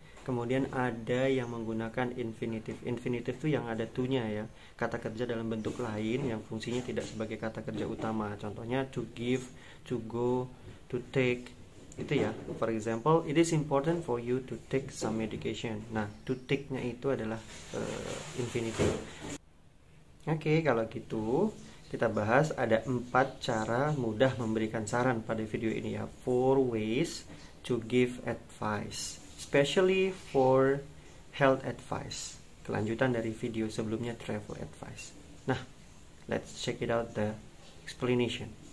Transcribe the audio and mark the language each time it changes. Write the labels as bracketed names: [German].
[Indonesian] Kemudian ada yang menggunakan infinitive. Infinitive itu yang ada to-nya ya. Kata kerja dalam bentuk lain yang fungsinya tidak sebagai kata kerja utama. Contohnya to give, to go, to take. Itu ya. [English] For example, it is important for you to take some medication. [Indonesian] Nah, to take-nya itu adalah infinitive. Oke, kalau gitu kita bahas ada 4 cara mudah memberikan saran pada video ini ya. [English] 4 ways to give advice, especially for health advice. [Indonesian] Kelanjutan dari video sebelumnya, travel advice. Nah, [English] let's check it out the explanation.